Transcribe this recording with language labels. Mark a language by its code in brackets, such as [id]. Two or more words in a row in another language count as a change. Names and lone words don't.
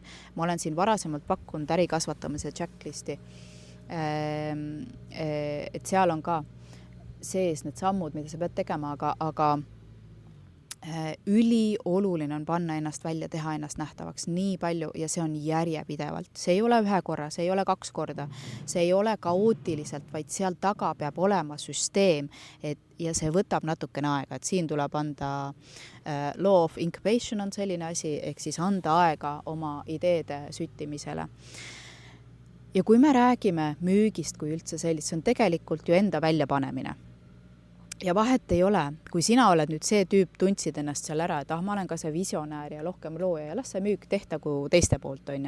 [et] Ma olen siin varasemalt pakkunud äri kasvatamise checklisti, et seal on ka sees need sammud, mida sa pead tegema, aga ülioluline on panna ennast välja, teha ennast nähtavaks nii palju ja see on järjepidevalt. See ei ole 1 korra, see ei ole 2 korda, see ei ole kaootiliselt, vaid seal taga peab olema süsteem ja see võtab natukene aega, et siin tuleb anda [en] law of incubation [et] on selline asi, ehk siis anda aega oma ideede süttimisele. Ja kui me räägime müügist kui üldse sellist, see on tegelikult ju enda väljapanemine. Ja vahet ei ole, kui sina oled nüüd see tüüp, tundsid ennast seal ära, et ma olen ka see visionäär ja rohkem looja ja las see müük tehtagu teiste poolt, on ju.